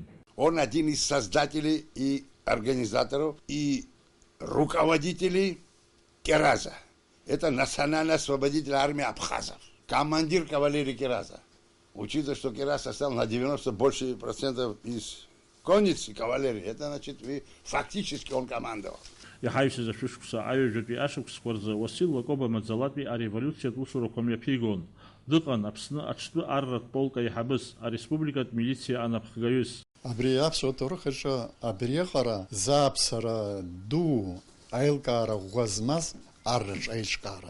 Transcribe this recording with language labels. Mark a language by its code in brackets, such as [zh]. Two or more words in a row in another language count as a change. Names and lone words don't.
[ru] Он один из создателей и организаторов, и руководителей Кераза. Это национально-освободительная армия абхазов. Командир кавалерии Кераза. Учитывая, что Кераз состоял на 90 больше процентов из конницы кавалерии, это значит, фактически он командовал. [ab] Иҳаҩсыз ашәышықәса аҩажәатәи ашықәсқәа рзы Уасил Лакоба маӡалатәи ареволиуциатә усурақәа мҩаԥигон. Дыҟан Аԥсны аҽтәы арратә полк аиҳабыс, ареспубликатә милициа анапхгаҩыс. Абри аԥсуа ҭоурых аҿы абриаҟара зааԥсара ду аилкаара ӷәӷәа змаз арраҿ аиҿкаара.